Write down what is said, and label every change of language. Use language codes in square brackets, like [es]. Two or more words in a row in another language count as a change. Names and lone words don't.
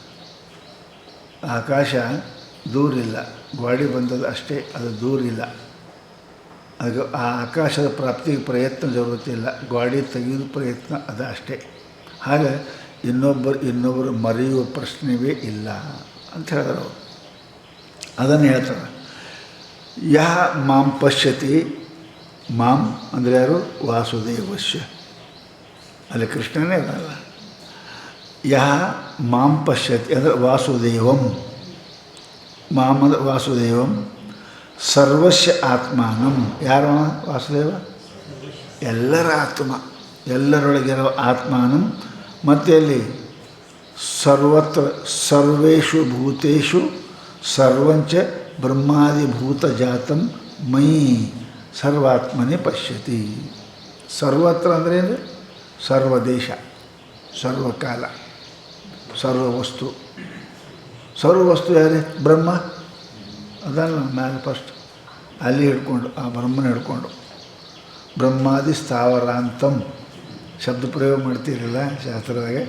[kn] ಆಕಾಶ ದೂರಿಲ್ಲ, ಗಾಡಿ ಬಂದದ್ದು ಅಷ್ಟೇ, ಅದು ದೂರಿಲ್ಲ. ಅದು ಆ ಆಕಾಶದ ಪ್ರಾಪ್ತಿಗೆ ಪ್ರಯತ್ನ ಜರುಗುತ್ತಿಲ್ಲ, ಗಾಡಿ ತೆಗೆಯುವ ಪ್ರಯತ್ನ ಅದು ಅಷ್ಟೇ. ಹಾಗೆ ಇನ್ನೊಬ್ಬರು ಮರೆಯುವ ಪ್ರಶ್ನೆಯೇ ಇಲ್ಲ ಅಂತ ಹೇಳಿದ್ರು ಅವರು. ಅದನ್ನು ಹೇಳ್ತಾರೆ. [sa] ಯಹ ಮಾಂ ಪಶ್ಯತಿ, [kn] ಮಾಂ ಅಂದರೆ ಯಾರು? ವಾಸುದೇವಸ್ಯ. ಅಲ್ಲಿ ಕೃಷ್ಣನೇ ಇರಲ್ಲ. [sa] ಯಹ ಮಾಂ ಪಶ್ಯತಿ ಅಂದರೆ ವಾಸುದೇವಂ, ಮಾಂ ಅಂದರೆ ವಾಸುದೇವಂ, ಸರ್ವಸ್ಯ ಆತ್ಮಾನಂ. [kn] ಯಾರು ವಾಸುದೇವ? ಎಲ್ಲರ ಆತ್ಮ, ಎಲ್ಲರೊಳಗಿರೋ ಆತ್ಮಾನಂ. ಮತ್ತು ಅಲ್ಲಿ [sa] ಸರ್ವತ್ರ ಸರ್ವೇಷು ಭೂತೇಷು ಸರ್ವಂಚ ಬ್ರಹ್ಮಾದಿಭೂತಜಾತಂ ಮಯಿ ಸರ್ವಾತ್ಮನೇ ಪಶ್ಯತಿ. [kn] ಸರ್ವತ್ರ ಅಂದ್ರೇನು? ಸರ್ವದೇಶ, ಸರ್ವಕಾಲ, ಸರ್ವವಸ್ತು. ಸರ್ವವಸ್ತು ಯಾರೇ? ಬ್ರಹ್ಮ. ಅದಲ್ಲ ಮ್ಯಾಲೆ ಫಸ್ಟ್ ಅಲ್ಲಿ ಹಿಡ್ಕೊಂಡು, ಆ ಬ್ರಹ್ಮನ ಹಿಡ್ಕೊಂಡು [sa] ಬ್ರಹ್ಮಾದಿ ಸ್ಥಾವರಾಂತಂ [kn] ಶಬ್ದ ಪ್ರಯೋಗ ಮಾಡ್ತಿರಲಿಲ್ಲ ಶಾಸ್ತ್ರದಾಗೆ.